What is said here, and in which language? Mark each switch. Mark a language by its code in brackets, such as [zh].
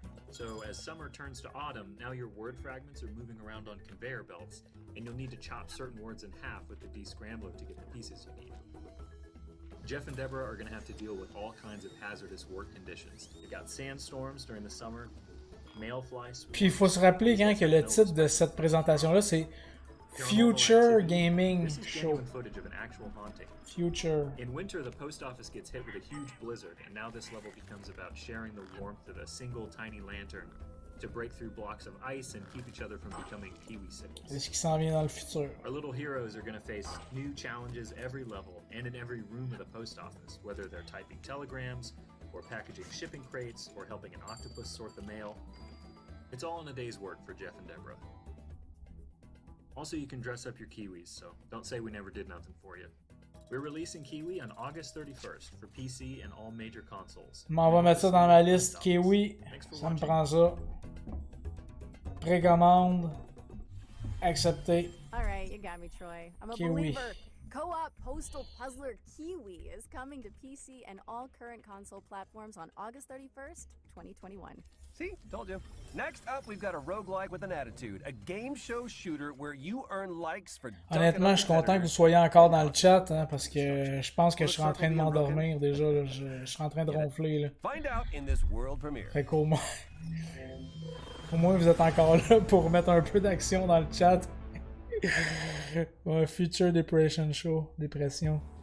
[en] So as summer turns to autumn, now your word fragments are moving around on conveyor belts, and you'll need to chop certain words in half with the descrambler to get the pieces you need. Jeff and Deborah are going to have to deal with all kinds of hazardous work conditions. They've got sandstorms during the summer, mayfly swarms. [fr] Puis il faut se rappeler quand que le titre de cette présentation-là, c'est Future Gaming Show. [en] Footage of an actual haunting. Future. In winter, the post office gets hit with a huge blizzard, and now this level becomes about sharing the warmth of a single tiny lantern to break through blocks of ice and keep each other from becoming kiwi sickles. [fr] C'est ce qui s'en vient dans le futur. [en] Our little heroes are going to face new challenges every level and in every room of the post office, whether they're typing telegrams, or packaging shipping crates, or helping an octopus sort the mail. It's all in a day's work for Jeff and Deborah. Also, you can dress up your kiwis, so don't say we never did nothing for you. We're releasing Kiwi on August 31st for PC and all major consoles. [fr] On va mettre ça dans ma liste. Kiwi, ça me prend ça. Précommande. Accepté. [en] Alright, you got me, Troy. I'm a Kiwi. believer. Co-op postal puzzler Kiwi is coming to PC and all current console platforms on August 31st, 2021. See? Told you. Next up, we've got a roguelike with an attitude. A game show shooter where you earn likes for [fr] Honnêtement, je suis content que vous soyez encore dans le chat, hein, parce que je pense que je suis en train de m'endormir déjà. Là, je suis en train de ronfler. Là. [en] Find out in this world premiere. [fr] Fait qu'au moins... Au moins, vous êtes encore là pour mettre un peu d'action dans le chat. Ouais, Future Depression Show. Dépression.